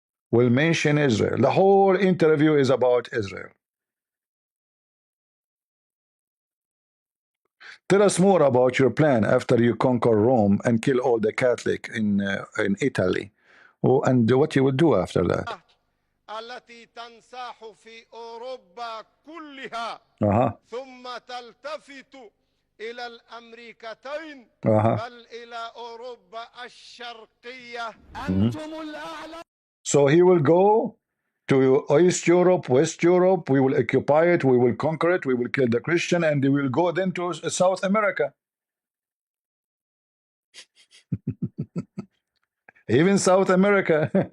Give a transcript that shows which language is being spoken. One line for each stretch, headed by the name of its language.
English: Will mention Israel. The whole interview is about Israel. Tell us more about your plan after you conquer Rome and kill all the Catholic in Italy. Oh, and what you will do after that.
Arabic: التي تنساح في أوروبا كلها ثم تلتفت إلى الأمريكتين بل إلى أوروبا الشرقية أنتم الأعلى.
English: So he will go to East Europe, West Europe, we will occupy it, we will conquer it, we will kill the Christian, and they will go then to South America. Even South America.